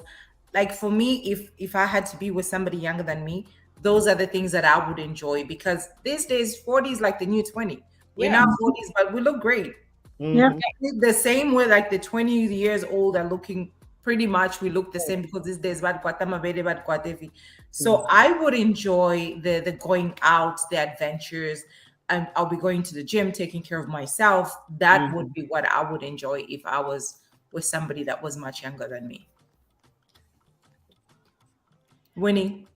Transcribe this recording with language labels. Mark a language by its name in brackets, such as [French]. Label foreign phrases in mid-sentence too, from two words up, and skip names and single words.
[English] Like for me, if I had to be with somebody younger than me, those are the things that I would enjoy because these days 40 is like the new 20. We're Yeah. now 40s, but we look great. Yeah. Mhm. The same way like the 20 years old are looking pretty much we look the same because these days [Bemba] bad kwata mabede, bad kwata evi. [English] So I would enjoy the going out, the adventures. I'll be going to the gym, taking care of myself. That would Mhm. be what I would enjoy if I was with somebody that was much younger than me. Winnie.